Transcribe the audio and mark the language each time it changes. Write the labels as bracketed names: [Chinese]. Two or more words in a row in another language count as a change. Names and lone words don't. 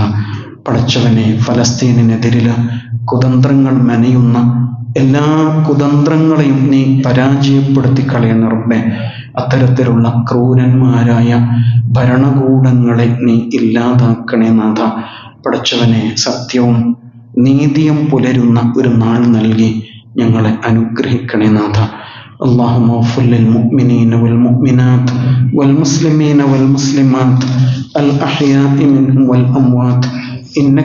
[Malayalam] പടച്ചവനെ, ഫലസ്തീനിനെതിരിൽ കുതന്ത്രങ്ങൾ മെനയുന്ന എല്ലാ കുതന്ത്രങ്ങളെയും നീ പരാജയപ്പെടുത്തി കളയണ റബ്ബേ. അത്തരത്തിലുള്ള ക്രൂരന്മാരായ ഭരണകൂടങ്ങളെ നീ ഇല്ലാതാക്കണേ നാഥ. പടച്ചവനെ, സത്യവും നീതിയും പുലരുന്ന ഒരു നാൾ നൽകി ഞങ്ങളെ അനുഗ്രഹിക്കണേ നാഥ. [Arabic] اللهم اغفر للمؤمنين والمؤمنات والمسلمين والمسلمات الأحياء منهم والأموات إنك